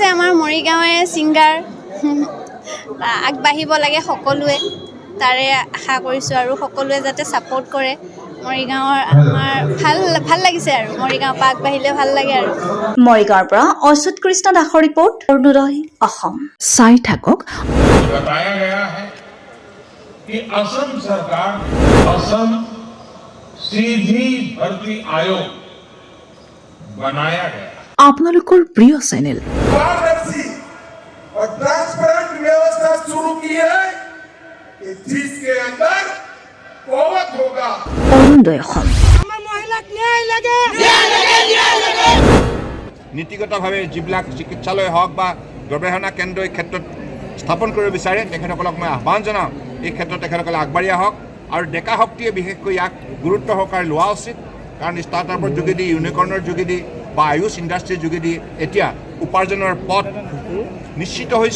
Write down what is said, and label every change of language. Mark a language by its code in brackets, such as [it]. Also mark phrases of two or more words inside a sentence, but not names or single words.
[as] আমাৰ মৰিগাঁৱৰে ছিংগাৰ আগবাঢ়িব লাগে সকলোৱে, তাৰে আশা কৰিছোঁ। আৰু সকলোৱে যাতে ছাপোৰ্ট কৰে মৰিগাঁৱৰ, আমাৰ ভাল লাগিছে আৰু মৰিগাঁৱৰ পৰা আগবাঢ়িলে ভাল লাগে আৰু। মৰিগাঁৱৰ পৰা অচ্যুত কৃষ্ণ দাসৰ ৰিপৰ্ট, অৰুণোদয় অসম। চাই থাকক। [hi] कि असम सरकार असम सीधी भर्ती आयोग बनाया गया। [as] আপোনালোকৰ প্ৰিয় চেনেল [hi] पारदर्शी और ट्रांसपेरेंट व्यवस्था शुरू की है कि जिसके अंदर कोवत होगा। [as] অৰুণোদয় অসম। নীতিগতভাৱে যিবিলাক চিকিৎসালয় হওক বা গৱেষণা কেন্দ্ৰ এই ক্ষেত্ৰত স্থাপন কৰিব বিচাৰে, তেখেতসকলক মই আহ্বান জনাওঁ, এই ক্ষেত্ৰত তেখেতসকলে আগবাঢ়ি আহক। আৰু ডেকা শক্তিয়ে বিশেষকৈ ইয়াক গুৰুত্ব সহকাৰে লোৱা উচিত, কাৰণ ষ্টাৰ্টআপৰ যোগেদি, ইউনিকৰ্ণৰ যোগেদি বা আয়ুষ ইণ্ডাষ্ট্ৰীৰ যোগেদি এতিয়া উপাৰ্জনৰ পথ নিশ্চিত